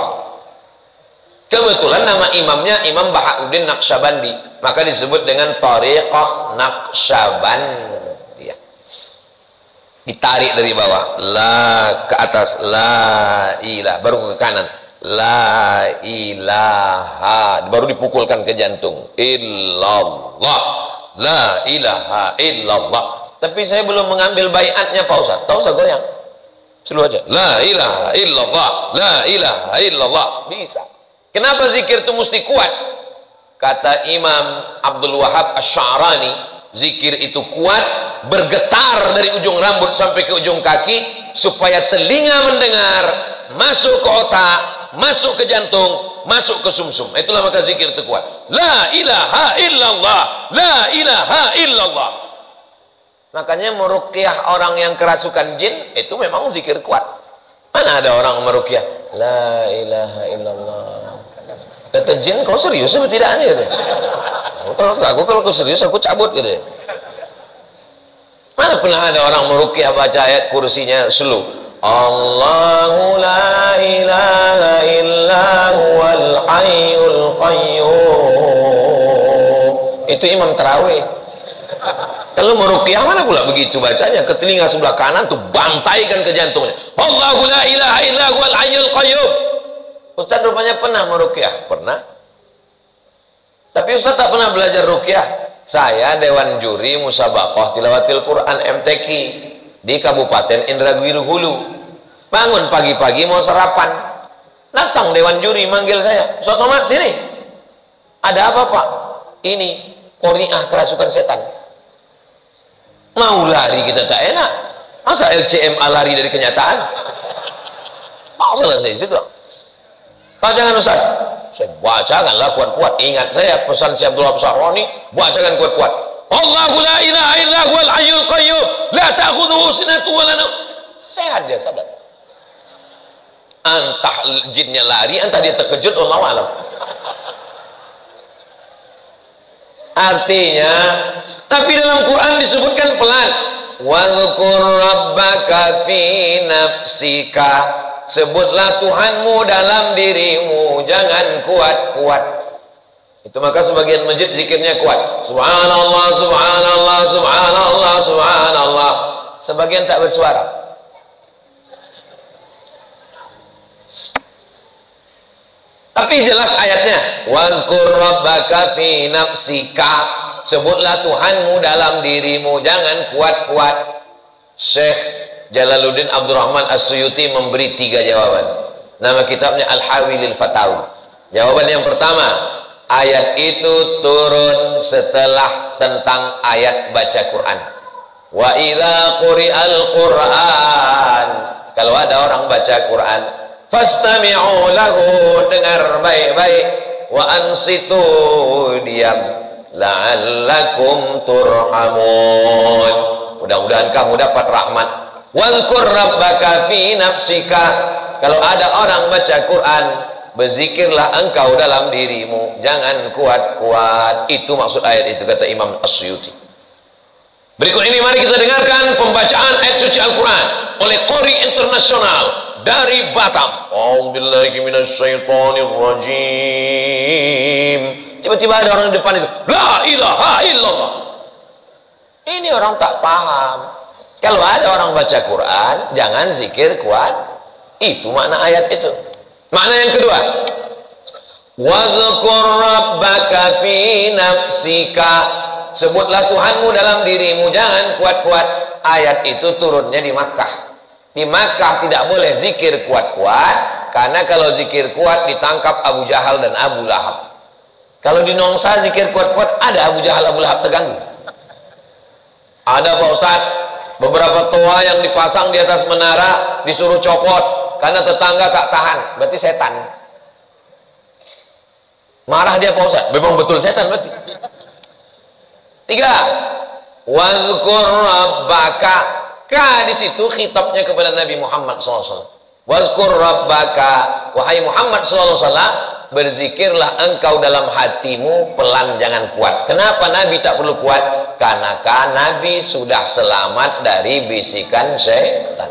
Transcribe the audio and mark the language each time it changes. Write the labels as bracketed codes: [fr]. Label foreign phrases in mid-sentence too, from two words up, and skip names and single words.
[id] Kebetulan nama imamnya Imam Bahauddin Naqsyabandi, maka disebut dengan thariqah Naqsyabandi. Ditarik dari bawah, la ke atas, [ar] لا إله, [id] baru ke kanan, [ar] لا إله, [id] baru dipukulkan ke jantung, [ar] إلا الله، لا إله إلا الله. [id] Tapi saya belum mengambil baiatnya Pak Ustaz. Tak usah goyang, selalu aja [ar] لا إله إلا الله، لا إله إلا الله. [id] Bisa. Kenapa zikir itu mesti kuat? Kata Imam Abdul Wahab Asy-Sya'rani, zikir itu kuat, bergetar dari ujung rambut sampai ke ujung kaki, supaya telinga mendengar, masuk ke otak, masuk ke jantung, masuk ke sumsum. Itulah maka zikir itu kuat. [ar] لا إله إلا الله، لا إله إلا الله. [id] Makanya meruqyah orang yang kerasukan jin itu memang zikir kuat. Mana ada orang meruqyah [ar] لا إله إلا الله, [id] kata jin, kau serius apa tidak nih? Kalau kau serius aku cabut gitu. Mana pernah ada orang meruqyah baca ayat kursinya slow, [ar] الله لا إله إلا هو الحي القيوم. [id] Itu imam tarawih. Kalau meruqyah mana pula begitu bacanya, ke telinga sebelah kanan tuh bantaikan ke jantungnya, [ar] الله لا إله إلا هو الحي القيوم. [id] Ustaz rupanya pernah meruqyah. Pernah. Tapi Ustaz tak pernah belajar ruqyah. Saya Dewan Juri Musabaqah Tilawatil Quran MTQ di Kabupaten Indragiri Hulu. Bangun pagi-pagi mau sarapan, datang Dewan Juri manggil saya, Ustaz Somad sini. Ada apa Pak? Ini Qori'ah kerasukan setan. Mau lari kita tak enak. Masa LCMA lari dari kenyataan? Mau selesai situ. Pak jangan Ustaz. Saya bacakanlah kuat-kuat. Ingat saya pesan si Abdullah Sya'rani, bacakan kuat-kuat. [ar] الله لا إله إلا هو الحي القيوم، لا تأخذه سنة ولا نوم. [id] Sehat dia, sadar. Entah jinnya lari, entah dia terkejut, [ar] والله أعلم. [id] Artinya, tapi dalam Quran disebutkan pelan. [ar] واذكر ربك في نفسك. [id] Sebutlah Tuhanmu dalam dirimu, jangan kuat-kuat. Itu maka sebagian masjid zikirnya kuat. [ar] سبحان الله، سبحان الله، سبحان الله، سبحان الله. [id] Sebagian tak bersuara. Tapi jelas ayatnya. [ar] واذكر ربك في نفسك. [id] Sebutlah Tuhanmu dalam dirimu, jangan kuat-kuat. Syekh Jalaluddin Abdurrahman As-Suyuti memberi 3 jawaban. Nama kitabnya Al-Hawi lil Fatawi. Jawaban yang pertama, ayat itu turun setelah tentang ayat baca Quran. [ar] وإذا قرئ القرآن. [id] Kalau ada orang baca Quran, [ar] فاستمعوا له, [id] dengar baik-baik, [ar] وأنصتوا, [id] diam, [ar] لعلكم ترحمون, [id] mudah-mudahan kamu dapat rahmat. [ar] واذكر ربك في نفسك. [id] Kalau ada orang baca Quran, berzikirlah engkau dalam dirimu, jangan kuat-kuat. Itu maksud ayat itu, kata Imam As-Suyuti. Berikut ini mari kita dengarkan pembacaan ayat suci Al-Quran oleh Qori Internasional dari Batam. [ar] أعوذ بالله من الشيطان الرجيم. [id] Tiba-tiba ada orang di depan itu, [ar] لا إله إلا الله. [id] Ini orang tak paham. Kalau ada orang baca Quran, jangan zikir kuat. Itu makna ayat itu. Makna yang kedua, [ar] واذكر ربك في نفسك. [id] Sebutlah Tuhanmu dalam dirimu, jangan kuat-kuat. Ayat itu turunnya di Makkah. Di Makkah tidak boleh zikir kuat-kuat, karena kalau zikir kuat ditangkap Abu Jahal dan Abu Lahab. Kalau di Nongsa zikir kuat-kuat, ada Abu Jahal, Abu Lahab terganggu. Ada Pak Ustaz, beberapa toa yang dipasang di atas menara disuruh copot karena tetangga tak tahan, berarti setan. Marah dia Pak Ustaz, memang betul setan berarti. 3, [ar] واذكر ربك. [id] Ka di situ khitabnya kepada Nabi Muhammad SAW. [ar] واذكر ربك, [id] wahai Muhammad SAW, berzikirlah engkau dalam hatimu, pelan, jangan kuat. Kenapa Nabi tak perlu kuat? Karena Nabi sudah selamat dari bisikan syaitan.